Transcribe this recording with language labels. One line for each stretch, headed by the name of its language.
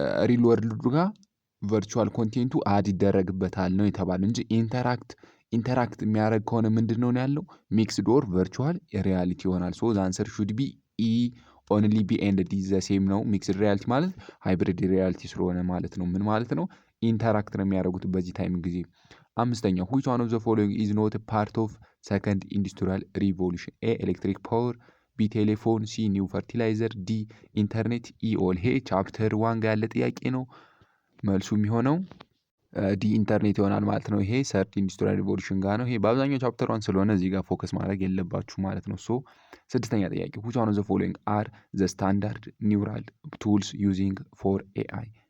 Amharic: ሪል ወርልዱ ጋር ቨርቹዋል ኮንቴንቱ አድ ይደረግበታል ነው የተባለ እንጂ ኢንተራክት የሚያደርግ ከሆነ ምንድን ነው ያለው? ሚክስድ ኦር ቨርቹዋል ሪያሊቲ ይሆናል።
English: ሶ አንሰር ሹድ ቢ ኢ ኦንሊ ቢ ኤንድ ዲ ዘ ሴም
Amharic: ነው። ሚክስድ ሪያሊቲ ማለት ሃይብሪድ ሪያሊቲ ስለሆነ ማለት ነው። ምን ማለት ነው? ኢንተራክት ነው የሚያደርጉት በዚህ ታይም ጊዜ። አምስተኛው
English: which one of the following is not a part of second industrial revolution?
Amharic: ኤ ኤሌክትሪክ ፓወር፣ ቢ ቴሌፎን፣ ሲ ኒው ፈርቲላይዘር፣ ዲ ኢንተርኔት፣ ኢ ኦል። ይሄ ቻፕተር 1 ጋር ያለ ጥያቄ ነው። መልሱ የሚሆነው ዲ ኢንተርኔት ይሆናል ማለት ነው። ይሄ ሰርድ ኢንዱስትሪያል ሪቮሉሽን ጋር ነው። ይሄ በአብዛኛው ቻፕተር 1 ስለሆነ እዚህ ጋር ፎከስ ማድረግ የለባችሁ ማለት ነው። ሶ ስድስተኛ ጥያቄ
English: which one of the following are the standard neural tools using for AI?